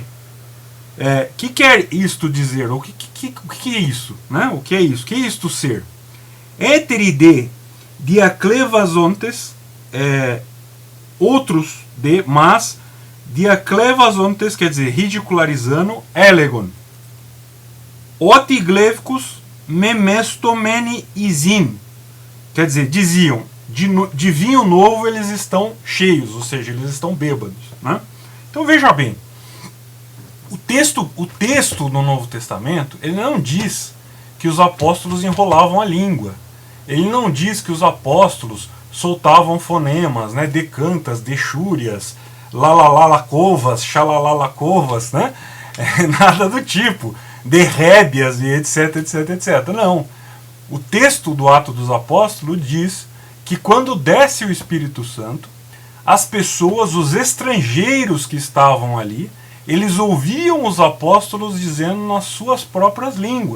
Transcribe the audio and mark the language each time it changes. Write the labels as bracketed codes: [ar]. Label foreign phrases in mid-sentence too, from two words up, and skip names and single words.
[pt] Que quer isto dizer? O que é isso? Né? O que é isso? O que é isto ser? [el] Ἕτεροι δὲ διαχλευάζοντες, [pt] outros de, mas diaclevazontes quer dizer ridicularizando, elegon. [el] ὅτι γλεύκους μεμεστωμένοι εἰσίν, [pt] quer dizer, diziam, de vinho novo eles estão cheios, ou seja, eles estão bêbados, né? Então veja bem, o texto do Novo Testamento, ele não diz que os apóstolos enrolavam a língua. Ele não diz que os apóstolos soltavam fonemas, né, decantas, dexúrias, lalalacovas, xalalalacovas, né? Nada do tipo, derrébias e etc, etc, etc. Não. O texto do Ato dos Apóstolos diz que quando desce o Espírito Santo, as pessoas, os estrangeiros que estavam ali, eles ouviam os apóstolos dizendo nas suas próprias línguas.